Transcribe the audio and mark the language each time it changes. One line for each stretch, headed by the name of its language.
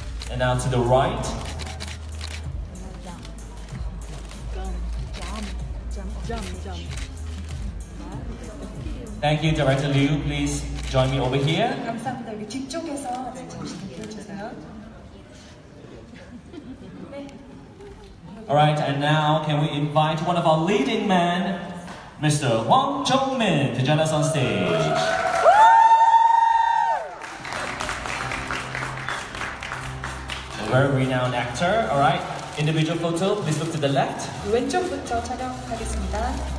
English: And now to the right. Thank you, Director Liu. Please join me over here.
Korean: 감사합니다. 여기 뒤쪽에서 잠시 비켜주세요.
English: Alright, and now can we invite one of our leading men, Mr. Hwang Jong-min, to join us on stage. A very renowned actor. Alright, individual photo, please look to the left.
Korean: 왼쪽부터 촬영하겠습니다.